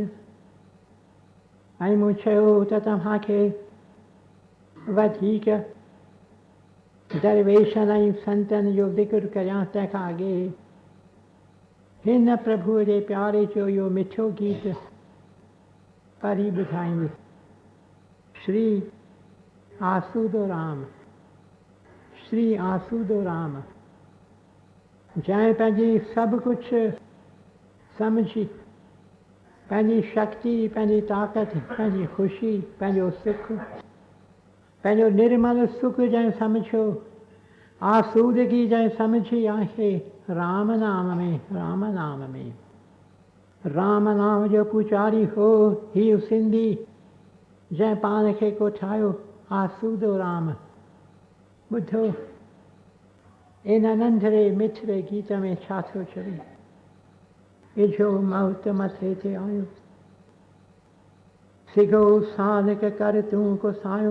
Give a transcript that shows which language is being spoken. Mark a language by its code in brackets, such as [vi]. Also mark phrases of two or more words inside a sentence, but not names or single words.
[sd] ऐं मूं चयो त तव्हांखे वधीक दरवेशनि ऐं संतनि जो ज़िक्र करियां तंहिंखां अॻे हिन प्रभुअ जे प्यारे जो इहो मिठो गीत पढ़ी ॿुधाईंदुसि। श्री आसूदो राम, श्री आसूदो राम। जंहिं पंहिंजी सभु कुझु सम्झी, पंहिंजी शक्ति, पंहिंजी ताक़त, पंहिंजी ख़ुशी, पंहिंजो सुख, पंहिंजो निर्मल सुख जंहिं सम्झो, आसूदगी जंहिं सम्झी आहे राम नाम में, राम नाम में। राम नाम जो पुजारी हो हीउ सिंधी जंहिं पाण खे को ठाहियो आसूदो राम। ॿुधो इन नंढड़े मिठड़े गीत में छा थो चवे। इझो मौत मथे ते आयो, सिगो सालिक कर तूं कुसायो।